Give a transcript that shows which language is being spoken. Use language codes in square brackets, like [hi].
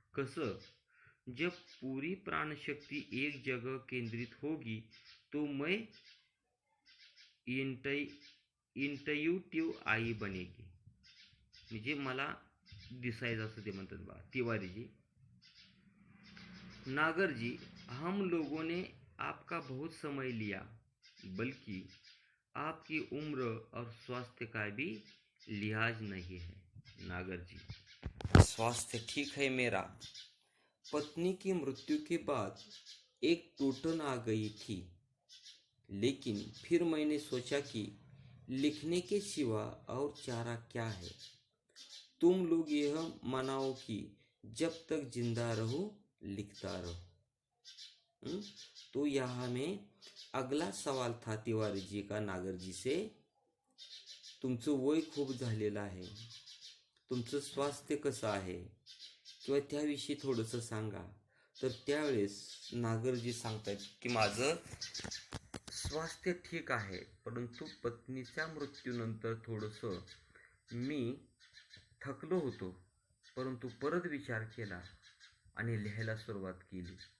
[mr] कसं? [hi] जब पूरी प्राणशक्ती एक जगह केंद्रित होगी तो मैं इंट्यूटिव्ह आई बनेगी. [mr] म्हणजे मला दिसायचं असं ते म्हणतात बा तिवारीजी. [hi] नागर जी, हम लोगों ने आपका बहुत समय लिया, बल्कि आपकी उम्र और स्वास्थ्य का भी लिहाज नहीं है. नागर जी, स्वास्थ्य ठीक है मेरा. पत्नी की मृत्यु के बाद एक टूटन आ गई थी, लेकिन फिर मैंने सोचा कि लिखने के सिवा और चारा क्या है. तुम लोग यह मनाओ कि जब तक जिंदा रहो लिखता रहो. तो यहाँ में अगला सवाल था तिवारी जी का नागर जी से. [mr] तुमचं वय खूप झालेलं आहे, तुमचं स्वास्थ्य कसं आहे किंवा त्याविषयी थोडंसं सांगा. तर त्यावेळेस नागरजी सांगतात की माझं स्वास्थ्य ठीक आहे, परंतु पत्नीच्या मृत्यूनंतर थोडंसं मी थकलो होतो, परंतु परत विचार केला आणि लिहायला सुरुवात केली.